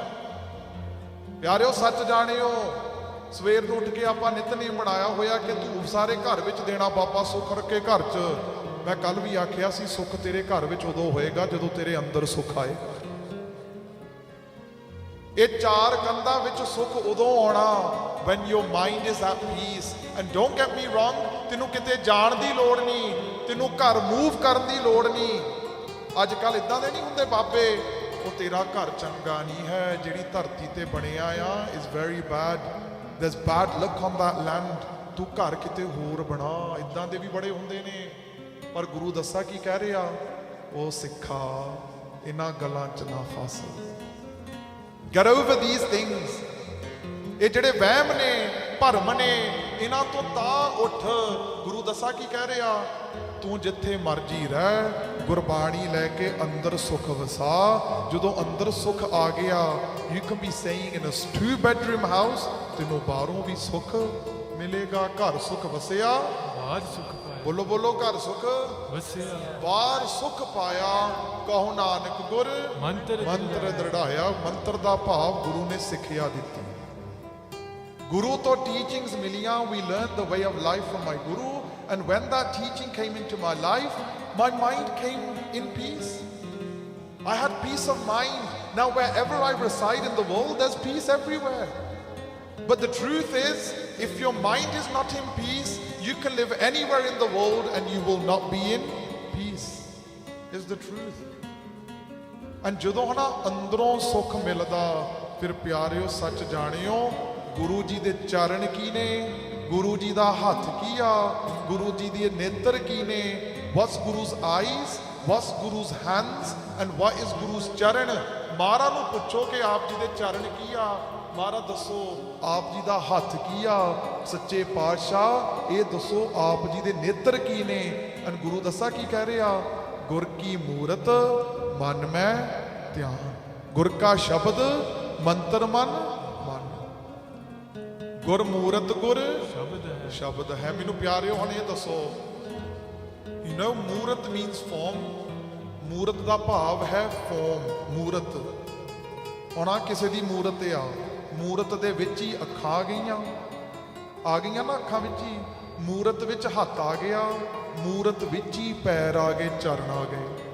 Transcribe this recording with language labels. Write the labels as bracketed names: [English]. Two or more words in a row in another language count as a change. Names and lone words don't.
[Punjabi] ਪਿਆਰਿਓ, ਸੱਚ ਜਾਣਿਓ, ਸਵੇਰ ਨੂੰ ਉੱਠ ਕੇ ਆਪਾਂ ਨਿਤਨੇਮ ਬਣਾਇਆ ਹੋਇਆ ਕਿ ਧੂਫ ਸਾਰੇ ਘਰ ਵਿੱਚ ਦੇਣਾ, ਬਾਬਾ ਸੁੱਖ ਰੱਖੇ ਘਰ 'ਚ। ਮੈਂ ਕੱਲ ਵੀ ਆਖਿਆ ਸੀ, ਸੁੱਖ ਤੇਰੇ ਘਰ ਵਿੱਚ ਉਦੋਂ ਹੋਏਗਾ ਜਦੋਂ ਤੇਰੇ ਅੰਦਰ ਸੁੱਖ ਆਏ। ਇਹ ਚਾਰ ਕੰਧਾਂ ਵਿੱਚ ਸੁੱਖ ਉਦੋਂ ਆਉਣਾ [English] when your mind is at peace. And don't get me wrong, [Punjabi] ਤੈਨੂੰ ਕਿਤੇ ਜਾਣ ਦੀ ਲੋੜ ਨਹੀਂ, ਤੈਨੂੰ ਘਰ ਮੂਵ ਕਰਨ ਦੀ ਲੋੜ ਨਹੀਂ। ਅੱਜ ਕੱਲ ਇਦਾਂ ਦੇ ਨਹੀਂ ਹੁੰਦੇ ਬਾਬੇ, ਉਹ ਤੇਰਾ ਘਰ ਚੰਗਾ ਨਹੀਂ ਹੈ, ਜਿਹੜੀ ਧਰਤੀ ਤੇ ਬਣਿਆ ਆ [English] is very bad, there's bad luck on that land, [Punjabi] ਤੂੰ ਘਰ ਕਿਤੇ ਹੋਰ ਬਣਾ। ਇਦਾਂ ਦੇ ਵੀ ਬੜੇ ਹੁੰਦੇ ਨੇ। ਪਰ ਗੁਰੂ ਦੱਸਾ ਕੀ ਕਹਿ ਰਿਹਾ? ਉਹ ਸਿੱਖਾ, ਇਹਨਾਂ ਗੱਲਾਂ 'ਚ ਨਾ ਫਸ। [English] Get over these things. [Punjabi] ਇਹ ਜਿਹੜੇ ਵਹਿਮ ਨੇ, ਭਰਮ ਨੇ, ਇਹਨਾਂ ਤੋਂ ਤਾਂ ਉੱਠ। ਗੁਰੂ ਦੱਸਾ ਕੀ ਕਹਿ ਰਿਹਾ? ਤੂੰ ਜਿੱਥੇ ਮਰਜੀ ਰਹਿ, ਗੁਰਬਾਣੀ ਲੈ ਕੇ ਅੰਦਰ ਸੁੱਖ ਵਸਾ। ਜਦੋਂ ਅੰਦਰ ਸੁੱਖ ਆ ਗਿਆ, [English] you can be staying in a 2-bedroom house, [Punjabi] ਤੈਨੂੰ ਬਾਹਰੋਂ ਵੀ ਸੁੱਖ ਮਿਲੇਗਾ। ਘਰ ਸੁੱਖ ਵਸਿਆ, ਬਾਹਰ ਸੁੱਖ ਪਾਇਆ। ਬੋਲੋ ਬੋਲੋ, ਘਰ ਸੁੱਖ वसिया। ਬਾਹਰ ਸੁੱਖ ਪਾਇਆ। ਕਹੋ ਨਾਨਕ ਗੁਰ मंत्र ਮੰਤਰ ਦ੍ਰਿੜਾਇਆ। ਮੰਤਰ ਦਾ ਭਾਵ ਗੁਰੂ ਨੇ ਸਿੱਖਿਆ ਦਿੱਤੀ, ਗੁਰੂ ਤੋਂ ਟੀਚਿੰਗਸ ਮਿਲੀਆਂ। [English] we learned the way of life from my guru, and when that teaching came into my life, my mind came in peace. I had peace of mind. Now wherever I reside in the world, there's peace everywhere. But the truth is, if your mind is not in peace, you can live anywhere in the world and you will not be in peace, is the truth. [Punjabi] And ਜਦੋਂ ਹਨਾ ਅੰਦਰੋਂ ਸੁੱਖ ਮਿਲਦਾ, ਫਿਰ ਪਿਆਰਿਓ ਸੱਚ ਜਾਣਿਓ, ਗੁਰੂ ਜੀ ਦੇ ਚਰਨ ਕੀ ਨੇ, ਗੁਰੂ ਜੀ ਦਾ ਹੱਥ ਕੀ ਆ, ਗੁਰੂ ਜੀ ਦੇ ਨੇਤਰ ਕੀ ਨੇ। [English] what's Guru's eyes, what's Guru's hands, and what is Guru's ਚਰਨ। [Punjabi] ਮਹਾਰਾਜ ਨੂੰ ਪੁੱਛੋ ਕਿ ਆਪ ਜੀ ਦੇ ਚਰਨ ਕੀ ਆ। ਮਹਾਰਾਜ ਦੱਸੋ ਆਪ ਜੀ ਦਾ ਹੱਥ ਕੀ ਆ। ਸੱਚੇ ਪਾਤਸ਼ਾਹ ਇਹ ਦੱਸੋ ਆਪ ਜੀ ਦੇ ਨੇਤਰ ਕੀ ਨੇ। ਅਨ ਗੁਰੂ ਦੱਸਾ ਕੀ ਕਹਿ ਰਿਹਾ? ਗੁਰ ਕੀ ਮੂਰਤ ਮਨ ਮੈਂ ਧਿਆਨ, ਗੁਰ ਕਾ ਸ਼ਬਦ ਮੰਤਰ ਮਨ ਮਨ। ਗੁਰ ਮੂਰਤ ਗੁਰ ਸ਼ਬਦ ਹੈ। ਸ਼ਬਦ ਹੈ। ਮੈਨੂੰ ਪਿਆਰਿਓ ਹੁਣ ਇਹ ਦੱਸੋ, know ਮੂਰਤ [English] means form. [Punjabi] ਮੂਰਤ ਦਾ ਭਾਵ ਹੈ ਫੋਮ, ਮੂਰਤ। ਹੁਣ ਆਹ ਕਿਸੇ ਦੀ ਮੂਰਤ ਆ, ਮੂਰਤ ਦੇ ਵਿੱਚ ਹੀ ਅੱਖਾਂ ਆ ਗਈਆਂ ਨਾ, ਅੱਖਾਂ ਵਿੱਚ ਹੀ ਮੂਰਤ ਵਿੱਚ ਹੱਥ ਆ ਗਿਆ, ਮੂਰਤ ਵਿੱਚ ਹੀ ਪੈਰ ਆ ਗਏ, ਚਰਨ ਆ ਗਏ।